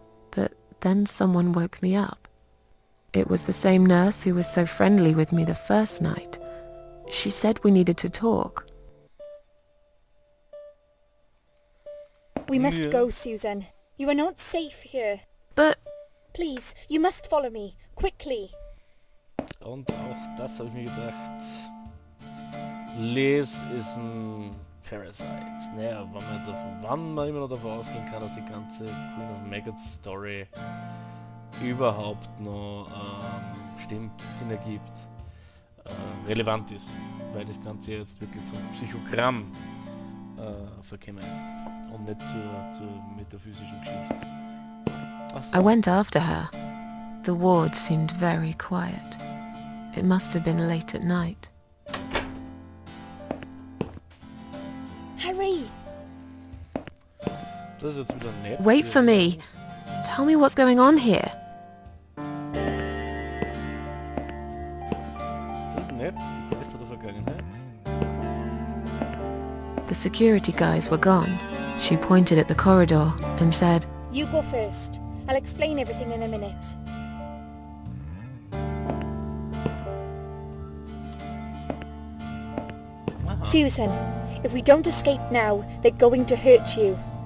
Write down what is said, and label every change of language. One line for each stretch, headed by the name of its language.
English: But then someone woke me up. It was the same nurse who was so friendly with me the first night. She said we needed to talk. We must go, Susan. You are not safe here. But Please, you must follow me. Quickly.
German: Und auch das habe ich mir gedacht. Liz ist ein Parasite. Naja, wann man immer noch davon ausgehen kann, dass die ganze Queen of Maggots Story überhaupt noch stimmt, Sinn ergibt, relevant ist, weil das Ganze jetzt wirklich zum Psychogramm verkommen ist und nicht zur metaphysischen Geschichte. Ach so.
English: I went after her. The ward seemed very quiet. It must have been late at night. Hurry!
German: Das ist jetzt wieder nett.
English: Wait for me. Tell me what's going on here.
German: Das ist nett, die Geister der Vergangenheit.
English: The security guys were gone. She pointed at the corridor and said, You go first. I'll explain everything in a minute. Aha. Susan, if we don't escape now, they're going to hurt you.